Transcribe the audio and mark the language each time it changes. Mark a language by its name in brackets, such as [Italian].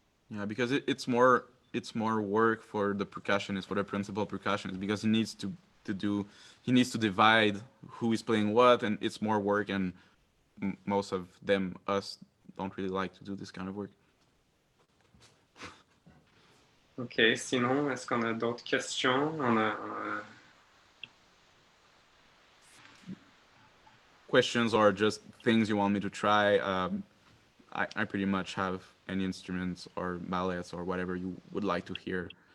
[English] Yeah, because it's more work for the percussionist, for the principal percussionist, because he needs to divide who is playing what, and it's more work, and most of us don't really like to do this kind of work. [French] Ok, sinon, est-ce qu'on a d'autres questions? [English] Questions or just things you want me to try. I pretty much have any instruments or ballets or whatever you would like to hear.